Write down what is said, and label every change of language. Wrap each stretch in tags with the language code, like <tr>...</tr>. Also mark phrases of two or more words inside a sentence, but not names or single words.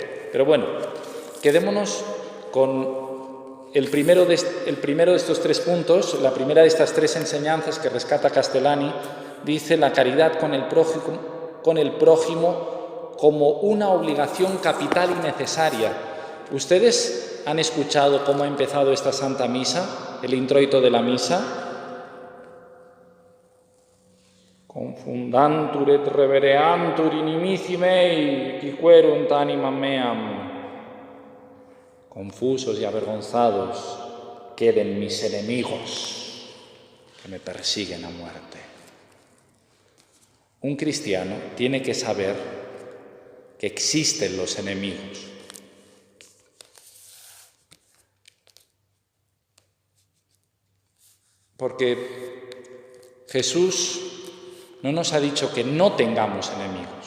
<es>Pero bueno, quedémonos con el primero de estos 3 puntos, la primera de estas 3 enseñanzas que rescata Castellani. Dice la caridad con el prójimo como una obligación capital y necesaria. ¿Ustedes han escuchado cómo ha empezado esta Santa Misa, el introito de la misa?</es> <la>Confundantur et revereantur inimici mei, qui querunt animam meam.</la> <es>Confusos y avergonzados queden mis enemigos, que me persiguen a muerte. Un cristiano tiene que saber que existen los enemigos. Porque Jesús no nos ha dicho que no tengamos enemigos.</es>